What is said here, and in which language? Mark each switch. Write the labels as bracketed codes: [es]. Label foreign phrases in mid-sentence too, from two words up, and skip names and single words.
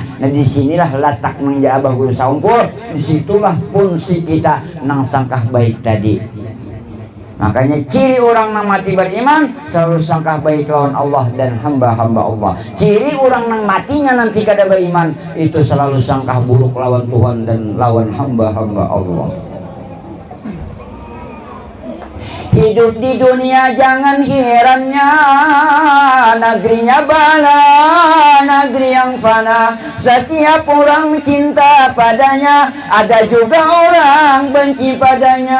[id] Nah disinilah letak menjadi Abah Guru Sakumpul, disitulah fungsi kita nang sangkah baik tadi. Makanya ciri orang yang mati beriman selalu sangkah baik lawan Allah dan hamba-hamba Allah. Ciri orang yang matinya nanti kada beriman itu selalu sangkah buruk lawan Tuhan dan lawan hamba-hamba Allah. Hidup di dunia jangan herannya, negerinya bala, negeri yang fana. Setiap orang cinta padanya, ada juga orang benci padanya.